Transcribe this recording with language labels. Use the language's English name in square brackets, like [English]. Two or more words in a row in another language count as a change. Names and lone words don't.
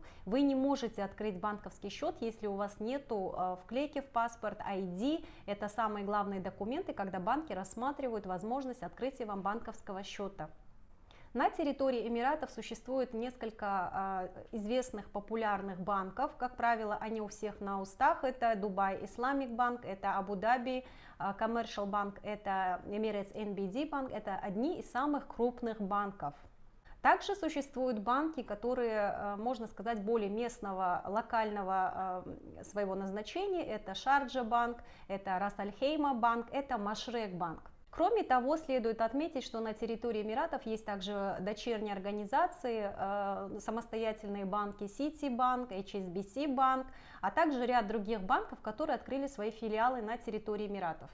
[Russian] Вы не можете открыть банковский счет, если у вас нету вклейки в паспорт, ID. Это самые главные документы, когда банки рассматривают возможность открытия вам банковского счета. На территории Эмиратов существует несколько известных популярных банков. Как правило, они у всех на устах. Это Dubai Islamic Bank, это Abu Dhabi Commercial Bank, это Emirates NBD Bank. Это одни из самых крупных банков. Также существуют банки, которые, можно сказать, более местного, локального своего назначения. Это Шарджа банк, это Рас Аль-Хейма банк, это Машрек банк. Кроме того, следует отметить, что на территории Эмиратов есть также дочерние организации, самостоятельные банки Citibank, HSBC банк, а также ряд других банков, которые открыли свои филиалы на территории Эмиратов.